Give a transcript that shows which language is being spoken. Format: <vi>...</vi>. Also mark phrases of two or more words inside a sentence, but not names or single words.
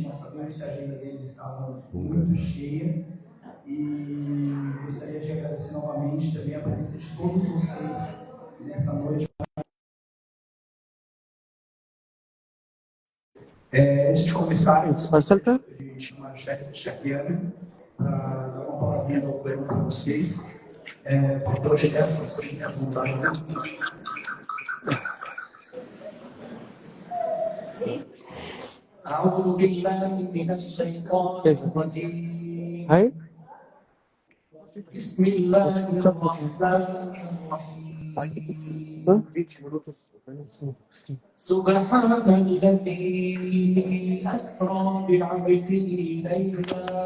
<pt>Nós sabemos que a agenda deles estava muito cheia e gostaria de agradecer novamente também a presença de todos vocês nessa noite. Antes de começar, eu gostaria de chamar o chefe Shakiana para dar uma palavrinha do governo para vocês. Por favor, chefe, vocês à vontade.</pt> <ar>أعوذ بالله من الشيطان الرجيم بسم الله الرحمن الرحيم سبحان الذي أسرى بعبده ليلا</ar>